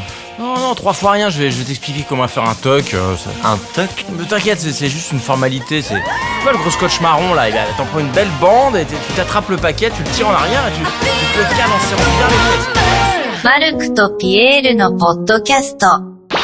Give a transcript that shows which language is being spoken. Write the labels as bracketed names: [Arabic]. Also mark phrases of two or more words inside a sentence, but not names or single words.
[French] Non, 3 fois rien, je vais t'expliquer comment faire un toc. Un toc? Mais t'inquiète, c'est juste une formalité, c'est... Tu vois le gros scotch marron là, t'en prends une belle bande et tu t'attrapes le paquet, tu le tires en arrière et tu te le cales en serrant bien les fesses. [Japanese] マルクとピエールのポッドキャスト